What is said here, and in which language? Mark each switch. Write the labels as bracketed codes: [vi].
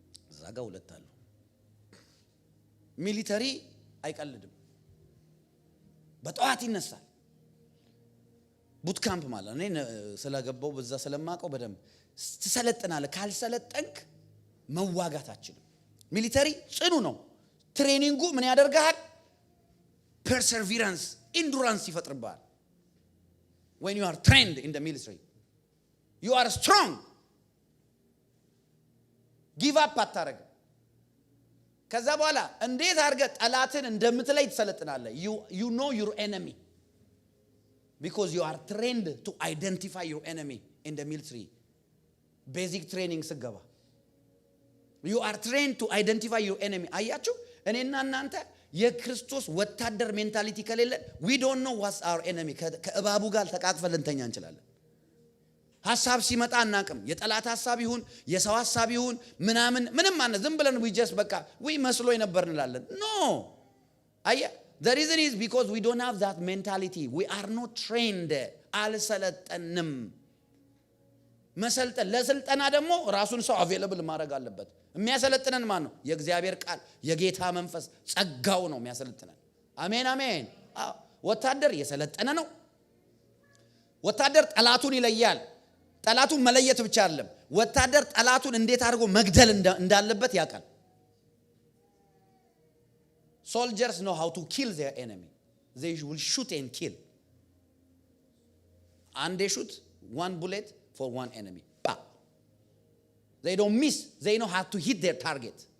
[am] እዛ ጋር ሁለት አሉ። ሚሊተሪ አይቀልድም። በጠዋት ይነሳል። ቡት ካምፕ ማለት እኔ ስለገባው በዛ ስለማቀው በደንብ ትሰለጥናለህ። ካልሰለጠንክ መዋጋት አትችልም። ሚሊተሪ ጽኑ ነው። ትሬኒንጉ ምን ያደርጋል? [en] ፐርሰርቪራንስ ኢንዱራንስ [am] ይፈጥርብሃል። [en] when you are trained in the military you are strong. give up [am] አታረግ። ከዛ በኋላ እንዴት አድርገህ ጠላትን እንደምትለይ ትሰለጥናለህ። [en] you know your enemy because you are trained to identify your enemy in the military. basic training [am] ስገባ [en] you are trained to identify your enemy. [am] አያችሁ እኔና እናንተ የክርስቶስ ወታደር ሜንታሊቲ ከሌለ [en] we don't know what's our enemy። [am] ከእባቡ ጋር ተቃቅፈን ልንተኛ እንችላለን። ሐሳብ ሲመጣ አናቅም። የጠላት ሐሳብ ይሁን የሰው ሐሳብ ይሁን ምንም ማለት ዝም ብለን we just በቃ መስሎ ነበር እንላለን። no አየ [en] the reason is because we don't have that mentality. we are not trained. [am] አልሰለጠንም። መሰልጠን ለስልጠና ደግሞ ራሱን ሰው አቬለብል ማድረግ አለበት። የሚያሰለጥነን ማን ነው? የእግዚአብሔር ቃል የጌታ መንፈስ ጸጋው ነው የሚያሰለጥነን። አሜን አሜን። ወታደር የሰለጠነ ነው። ወታደር ጠላቱን ይለያል። ጠላቱን መለየት ብቻ አይደለም፣ ወታደር ጠላቱን እንዴት አድርጎ መግደል እንዳለበት ያውቃል። [en] soldiers know how to kill their enemy. they will shoot and kill. and they shoot one bullet for one enemy. they don't miss. they know how to hit their target.